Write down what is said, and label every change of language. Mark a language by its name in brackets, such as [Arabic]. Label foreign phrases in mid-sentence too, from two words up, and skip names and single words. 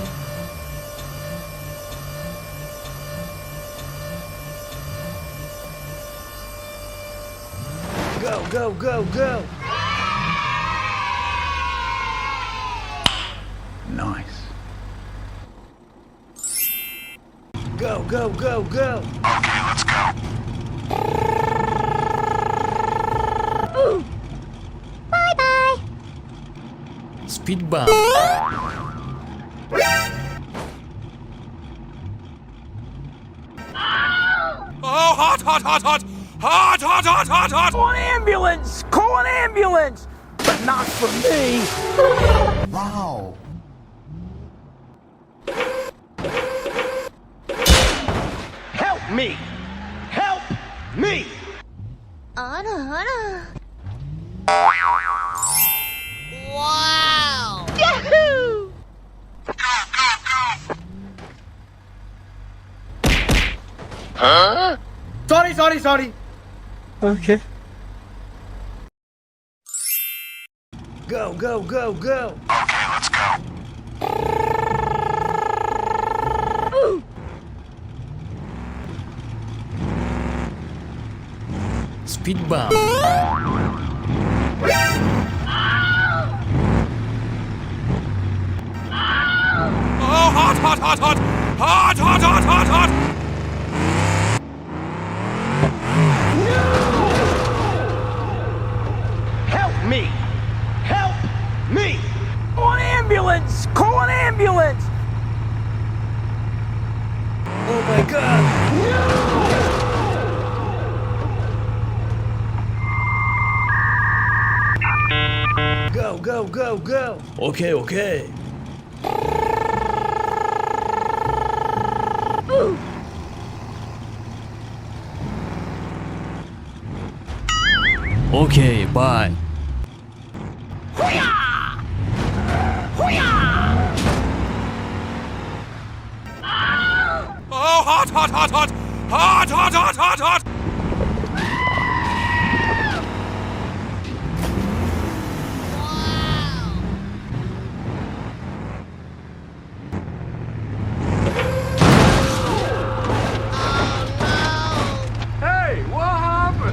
[English] Go, go, go, go! Nice. Go, go, go, go! Speedbumps. Oh, hot, hot, hot, hot! Hot, hot, hot, hot, hot! Call an ambulance! Call an ambulance! But not for me! Wow. Help me! Help me! Wow! Yahoo! Sorry. Okay. Go, go, go, go! Speedbumps. Oh, hot, hot, hot, hot! Hot, hot, hot, hot, hot! Help me! Help me! Call an ambulance! Call an ambulance! Oh my god! Go, go, go, go! Okay. Okay, bye. Oh, hot, hot, hot, hot! Hot, hot, hot, hot, hot! Hey, what happened?